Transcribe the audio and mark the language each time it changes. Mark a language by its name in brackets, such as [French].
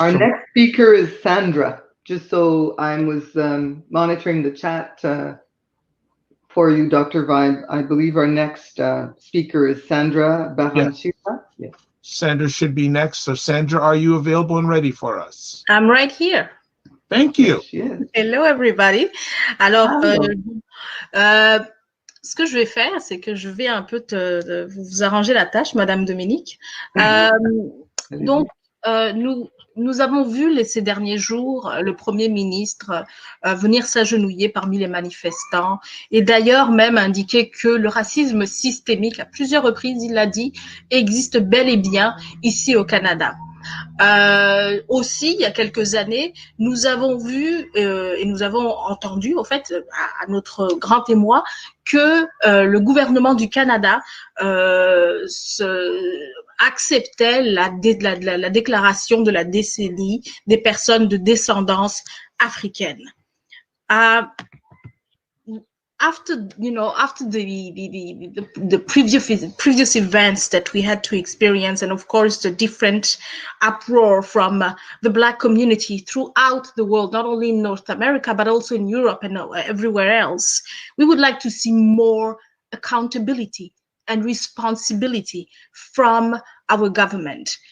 [English] our next speaker is Sandra. Just so I was monitoring the chat for you, Dr. Vibe. I believe our next speaker is Sandra Baranchira. Yes. Sandra should be next. So Sandra, are you available and ready for us? I'm right here. Thank you. Hello, everybody. [French] Alors, ce que je vais faire, c'est que je vais un peu vous arranger la tâche, Madame Dominique. Donc, nous avons vu ces derniers jours le Premier ministre venir s'agenouiller parmi les manifestants et d'ailleurs même indiquer que le racisme systémique, à plusieurs reprises, il l'a dit, existe bel et bien ici au Canada. Aussi, il y a quelques années, nous avons vu et nous avons entendu, au fait, à notre grand émoi, que le gouvernement du Canada acceptait la déclaration de la décennie des personnes de descendance africaine. [English] After the previous events that we had to experience, and of course the different uproar from the Black community throughout the world, not only in North America but also in Europe and everywhere else, we would like to see more accountability and responsibility from our government.